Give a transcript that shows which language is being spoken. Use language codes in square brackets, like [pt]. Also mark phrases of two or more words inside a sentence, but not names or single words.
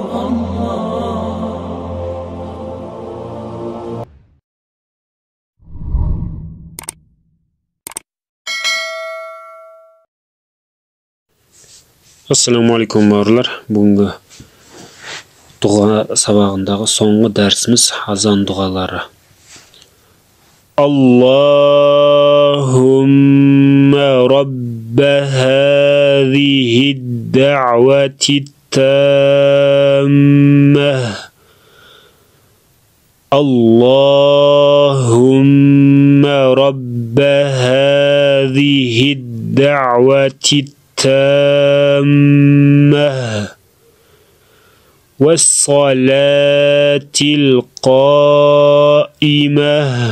[kk] Assalamualaikum bауырлар. Бүгінгі дұға сабағындағы соңғы дәрісіміз азан дұғалары. [ar] اللهم رب هذه الدعوة التامة. اللهم رب هذه الدعوة التامة والصلاة القائمة